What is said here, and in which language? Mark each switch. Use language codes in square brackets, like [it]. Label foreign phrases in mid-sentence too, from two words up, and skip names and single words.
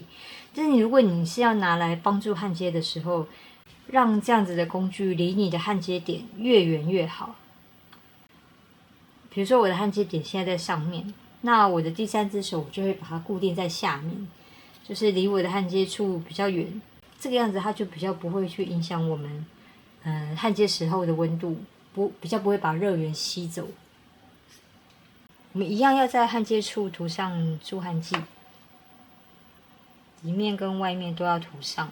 [zh] 但是如果你是要拿來幫助焊接的時候，讓這樣子的工具離你的焊接點越遠越好。比如說我的焊接點現在在上面，那我的第三隻手我就會把它固定在下面，就是離我的焊接處比較遠。這個樣子它就比較不會去影響我們焊接時候的溫度，比較不會把熱源吸走。我們一樣要在焊接處塗上助焊劑，裡面跟外面都要塗上。